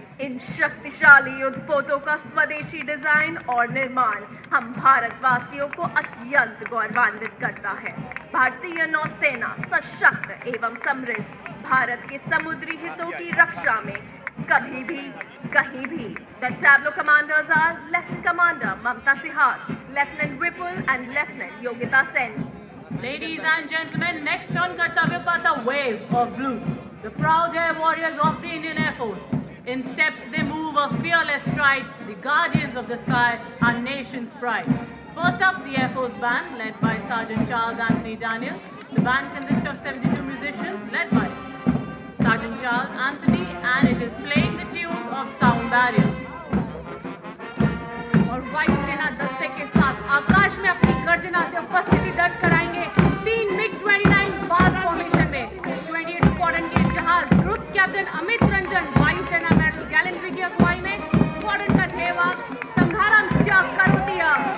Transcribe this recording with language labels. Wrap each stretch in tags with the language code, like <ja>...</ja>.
<hi>इन शक्तिशाली युद्धपोतों का स्वदेशी डिजाइन और निर्माण हम भारतवासियों को अत्यंत गौरवान्वित करता है। भारतीय नौसेना सशक्त एवं समृद्ध भारत के समुद्री हितों की रक्षा में कभी भी कहीं भी।</hi> <en>The tableau commanders are Lieutenant Commander Mamta Sihar, Lieutenant Vipul and Lieutenant Yogita Sen. Ladies and gentlemen, next on Kartavya Path, a wave of blue, the proud air warriors of the Indian Air Force. In steps they move a fearless stride, the guardians of the sky, our nation's pride. First up, the Air Force Band, led by Sergeant Charles Anthony Daniel. The band consists of 72 musicians, led by Sergeant Charles Anthony, and it is playing the tunes of Sound Barrier.</en> <hi>और वायुसेना दस्ते के साथ आकाश में अपनी गर्जना से उपस्थिति दर्ज कराएंगे 3 MiG-29 बाज फॉर्मेशन में 28 स्क्वाड्रन के जहाज ग्रुप कैप्टन अमित रंजन वायुसेना मेडल गैलेंट्री की अगुवाई में स्क्वाड्रन का ध्येयवाद संघाराम करोतिया।</hi>